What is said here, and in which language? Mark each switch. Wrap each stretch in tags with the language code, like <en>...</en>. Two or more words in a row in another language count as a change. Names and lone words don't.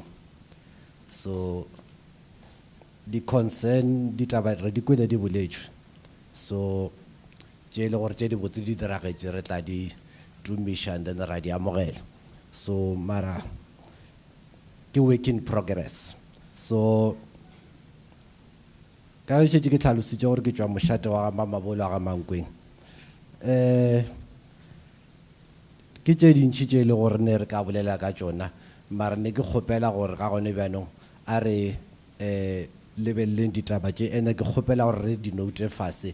<nso>So di concern di taba re di kwele di boletšwe, so tše le gore tše di botse di diragetše re tla di tumiša and then ra di amogela. So mara ke</nso> <en>work in progress.</en> <nso>So ka šetše ke tlhalositše gore ke tšwa mošate wa Mamabolo wa ga Mankweng. Ke tše dintši tše le gore ne re ka bolela ka tšona, mara ne ke kgopela gore ga gone bjanong a re lebeleleng ditaba tše ene ke kgopela gore re di note fase.</nso>